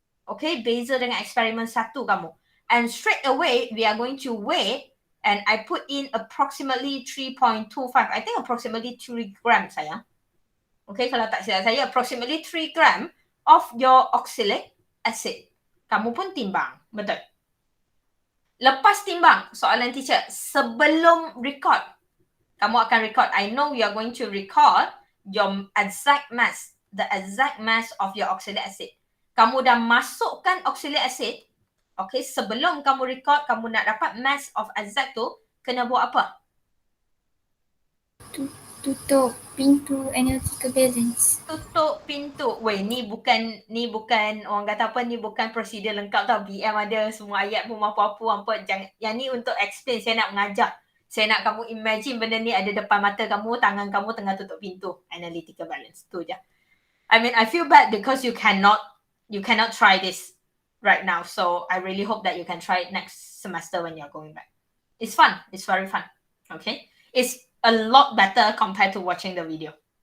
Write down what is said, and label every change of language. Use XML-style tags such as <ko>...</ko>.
<ms>Okay, beza dengan eksperimen 1 kamu.</ms> <en>And straight away, we are going to weigh. And I put in approximately 3.25. I think approximately 3 gram sayang. Okay,</en> <ms>kalau tak silap saya,</ms> <en>approximately 3 gram of your oxalic acid.</en> <ms>Kamu pun timbang. Betul. Lepas timbang, soalan teacher, sebelum record, kamu akan record.</ms> <en>I know you are going to record your exact mass. The exact mass of your oxalic acid.</en> <ms>Kamu dah masukkan oxalic acid. Okay, sebelum kamu record, kamu nak dapat</ms> <en>mass of exact</en> <ms>tu, kena buat apa? Tutup pintu analytical balance. Tutup pintu. Weh, ni bukan orang kata apa, ni bukan prosedur lengkap tau. BM ada semua ayat pun apa-apa. Jangan, yang ni untuk explain, saya nak mengajar. Saya nak kamu imagine benda ni ada depan mata kamu, tangan kamu tengah tutup pintu. Analytical balance. Tu je.</ms> <en>I mean, I feel bad because you cannot try this right now. So I really hope that you can try it next semester when you're going back. It's fun. It's very fun. Okay. It's a lot better compared to watching the video.</en>